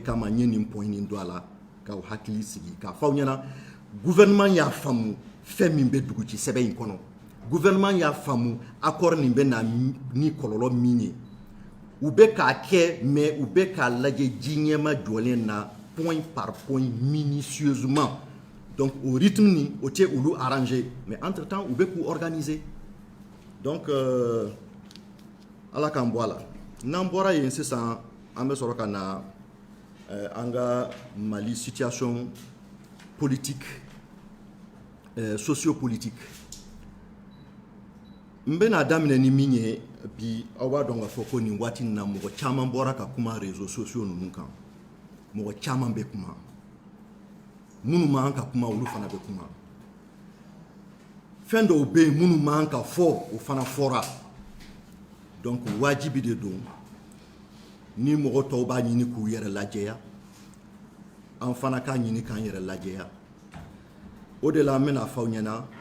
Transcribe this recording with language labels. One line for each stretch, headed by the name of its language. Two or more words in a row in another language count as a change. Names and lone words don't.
Bambara: kama n ye nin point nin don a la k'aw hakili sigi k'a fɔ aw ɲɛna gouvernement y'a faamu fɛn min bɛ duguci sɛbɛn in kɔnɔ gouvernement y'a faamu accord nin bɛ na ni kɔlɔlɔ min ye u bɛ k'a kɛ mais u bɛ k'a lajɛ ji ɲɛma jɔlen na
French: point par point minutieusement donc au rythme
Bambara: ni o tɛ olu arrangé mais
French: entre temps
Bambara: u bɛ k'u organiser donc ala k'an bɔ a la n'an bɔra yen sisan an bɛ sɔrɔ ka na an ka Mali
French: situation politique sociopolitique
Bambara: n bɛna daminɛ ni min ye bi aw b'a dɔn k'a fɔ ko nin waati in na mɔgɔ caman bɔra ka kuma
French: réseaux sociaux
Bambara: ninnu kan mɔgɔ caman bɛ kuma minnu man ka kuma olu fana bɛ kuma fɛn dɔw bɛ yen minnu man ka fɔ o fana fɔra donc wajibi de don ni mɔgɔ tɔw b'a ɲini k'u yɛrɛ lajɛya an fana k'a ɲini k'an yɛrɛ lajɛya o de la an bɛna fɔ aw ɲɛna